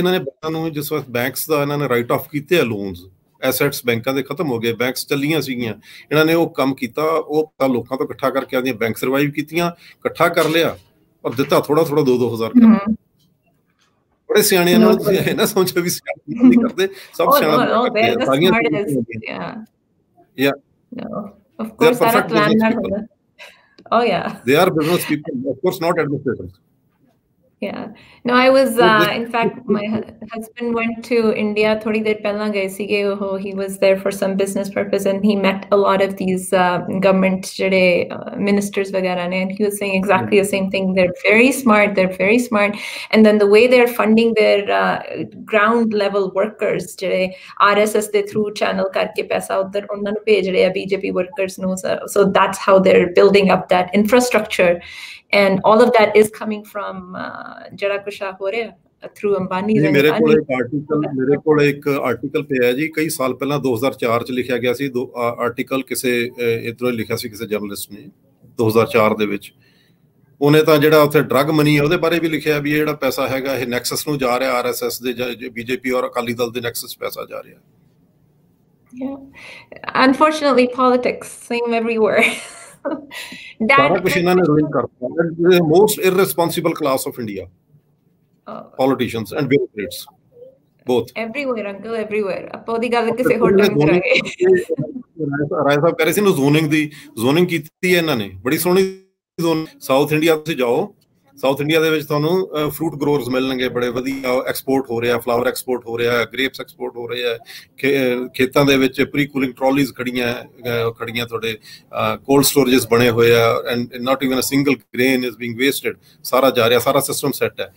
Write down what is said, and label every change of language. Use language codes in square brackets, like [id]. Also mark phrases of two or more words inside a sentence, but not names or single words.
[pa] ਇਹਨਾਂ ਨੇ ਬੈਂਕਾਂ ਨੂੰ ਜਿਸ ਵਕਤ ਬੈਂਕਸ ਦਾ ਇਹਨਾਂ ਨੇ [en] write off [pa] ਕੀਤੇ ਆ ਲੋਨਸ, ਐਸੈਟਸ ਬੈਂਕਾਂ ਦੇ ਖਤਮ ਹੋ ਗਏ, ਬੈਂਕਸ ਚੱਲੀਆਂ ਸੀਗੀਆਂ, ਇਹਨਾਂ ਨੇ ਉਹ ਕੰਮ ਕੀਤਾ। ਉਹ ਲੋਕਾਂ ਤੋਂ ਇਕੱਠਾ ਕਰਕੇ ਆਉਂਦੀਆਂ [en] bank survive [pa] ਕੀਤੀਆਂ, ਇਕੱਠਾ ਕਰ ਲਿਆ ਔਰ ਦਿੱਤਾ ਥੋੜਾ 2-2 ਹਜ਼ਾਰ। ਬੜੇ ਸਿਆਣੇ ਨਾਲ ਤੁਸੀਂ ਇਹ ਨਾ ਸੋਚੋ ਵੀ ਸਿਆਣੇ ਨਹੀਂ ਕਰਦੇ, ਸਭ ਸਿਆਣਾ [en] they are business people, of course, not administrators. Yeah, no, I was in fact my husband went to India [pa] ਥੋੜੀ ਦੇਰ ਪਹਿਲਾਂ ਗਏ ਸੀਗੇ. [en] He was there for some business purpose and he met a lot of these government [pa] jade ministers vagara ne, [en] and he was saying exactly the same thing. They're very smart, and then the way they're funding their ground level workers [pa] ਜਿਹੜੇ RSS ਦੇ [en] through channel [pa] ਕਰਕੇ ਪੈਸਾ ਉਧਰ ਉਹਨਾਂ ਨੂੰ ਭੇਜ ਰਹੇ BJP workers ਨੂੰ, [en] so that's how they're building up that infrastructure, and all of that is coming from [pa] ਜਿਹੜਾ ਕੁਛ ਹੋ ਰਿਹਾ [en] through Ambani। [pa] ਮੇਰੇ ਕੋਲ ਇੱਕ ਆਰਟੀਕਲ ਪਿਆ ਜੀ, ਕਈ ਸਾਲ ਪਹਿਲਾਂ 2004 ਚ ਲਿਖਿਆ ਗਿਆ ਸੀ ਆਰਟੀਕਲ, ਕਿਸੇ ਇੱਧਰੋਂ ਲਿਖਿਆ ਸੀ ਕਿਸੇ ਜਰਨਲਿਸਟ ਨੇ 2004 ਦੇ ਵਿੱਚ। ਉਹਨੇ ਤਾਂ ਜਿਹੜਾ ਉੱਥੇ [en] drug money [pa] ਹੈ ਉਹਦੇ ਬਾਰੇ ਵੀ ਲਿਖਿਆ ਵੀ ਇਹ ਜਿਹੜਾ ਪੈਸਾ ਹੈਗਾ ਇਹ ਨੈਕਸਸ ਨੂੰ ਜਾ ਰਿਹਾ, RSS ਦੇ BJP ਔਰ ਅਕਾਲੀ ਦਲ ਦੇ ਨੈਕਸਸ ਪੈਸਾ ਜਾ ਰਿਹਾ। [en] Unfortunately, politics same everywhere. [pa] ਸਾਰਾ ਕੁਛ ਇਹਨਾਂ ਨੇ ਰੂਲ ਕਰਤਾ। [en] ਮੋਸਟ irresponsible class of India, politicians and bureaucrats both everywhere, uncle, everywhere। [pa] ਆਪਾਂ ਉਹਦੀ ਗੱਲ ਕਿਸੇ ਹੋਰ ਟਾਈਮ ਕਰਾਂਗੇ। ਰਾਏ ਸਾਹਿਬ ਕਹਿ ਰਹੇ ਸੀ ਨਾ ਜ਼ੋਨਿੰਗ ਕੀਤੀ ਹੈ ਇਹਨਾਂ ਨੇ, ਬੜੀ ਸੋਹਣੀ ਜ਼ੋਨ। ਸਾਊਥ ਇੰਡੀਆ ਤੁਸੀਂ ਜਾਓ, ਸਾਊਥ ਇੰਡੀਆ ਦੇ ਵਿੱਚ ਤੁਹਾਨੂੰ [en] fruit growers [pa] ਮਿਲਣਗੇ ਬੜੇ ਵਧੀਆ, ਐਕਸਪੋਰਟ ਹੋ ਰਿਹਾ, [en] flower export [pa] ਹੋ ਰਿਹਾ, [en] grapes export [pa] ਹੋ ਰਹੇ ਹੈ, ਖੇਤਾਂ ਦੇ ਵਿੱਚ [en] pre cooling trolleys [pa] ਖੜੀਆਂ ਤੁਹਾਡੇ, [en] cold storages [pa] ਬਣੇ ਹੋਏ ਆ, [en] and not even a single grain is being wasted, [pa] ਸਾਰਾ ਜਾ ਰਿਹਾ, ਸਾਰਾ [en] system set [pa] ਹੈ।